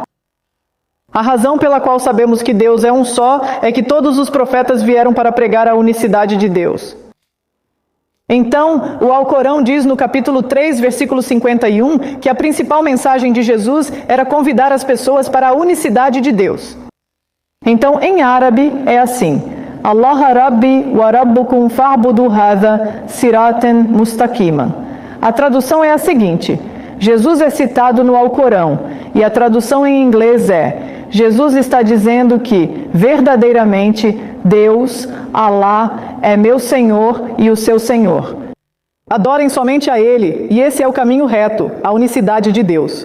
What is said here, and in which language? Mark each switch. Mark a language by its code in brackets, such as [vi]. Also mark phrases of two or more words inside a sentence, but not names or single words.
[pt] A razão pela qual sabemos que Deus é um só é que todos os profetas vieram para pregar a unicidade de Deus. Então, o Alcorão diz no capítulo 3, versículo 51, que a principal mensagem de Jesus era convidar as pessoas para a unicidade de Deus. Então, em árabe é assim: [ar] الله ربي وربكم فاعبدوا هذا صراطا مستقيما. [pt] A tradução é a seguinte: Jesus é citado no Alcorão, e a tradução em inglês é: Jesus está dizendo que, verdadeiramente, Deus, Allah, é meu Senhor e o seu Senhor. Adorem somente a Ele, e esse é o caminho reto, a unicidade de Deus.